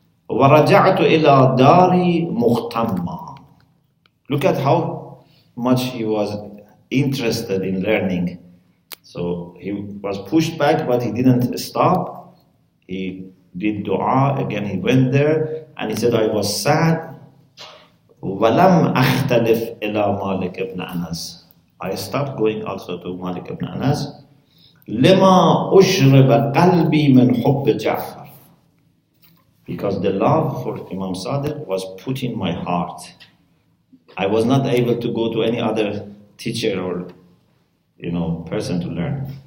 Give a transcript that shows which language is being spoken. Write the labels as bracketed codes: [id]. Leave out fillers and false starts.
[ar] وَرَجَعْتُ إِلَى دَارِي مُغْتَمًّا. [en] Look at how much he was interested in learning. So he was pushed back, but he didn't stop. He did dua, again he went there, and he said, I was sad. [ar] وَلَمْ أَخْتَلِفْ إِلَى مَالِكِ ibn Anas. [en] I stopped going also to Malik ibn Anas. [ar] لِمَا أُشْرِبَ قَلْبِي مِنْ حُبِّ جَعْفَرٍ. [en] Because the love for Imam Sadiq was put in my heart. I was not able to go to any other teacher or person to learn.